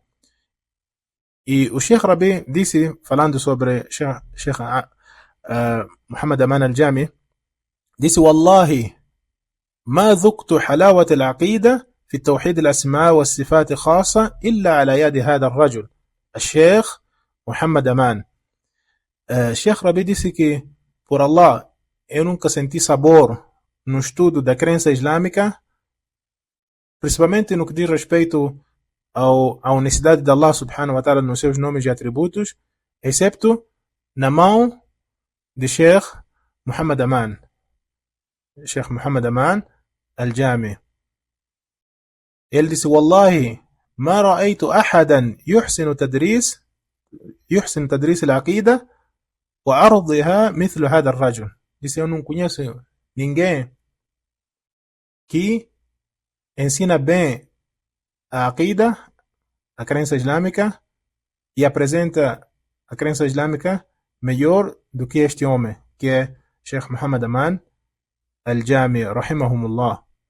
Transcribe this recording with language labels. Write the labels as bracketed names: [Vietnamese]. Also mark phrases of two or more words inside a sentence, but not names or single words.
[Portuguese] E o Sheikh Rabi disse, falando sobre Sheikh Muhammad Aman Al-Jami, disse: [Arabic] والله ما ذقت حلاوة العقيدة في التوحيد الأسماء والصفات خاصة إلا على يد هذا الرجل الشيخ Muhammad Aman. [Portuguese] Sheikh Rabi disse que, por Allah, eu nunca senti sabor no estudo da crença islâmica, principalmente no que diz respeito à unicidade de Allah [Arabic] سبحانه وتعالى [Portuguese] nos seus nomes e atributos, excepto na mão de Sheikh Muhammad Aman, Sheikh Muhammad Aman Al-Jami. Ele disse: [Arabic] والله ما رأيت أحدا يحسن تدريس العقيدة وعرضها مثل هذا الرجل. [Portuguese] Disse: eu não conheço ninguém que ensina bem a aqida, a crença islâmica, e apresenta a crença islâmica melhor do que este homem, que é Sheikh Muhammad Aman Al-Jami, rahimahumullah.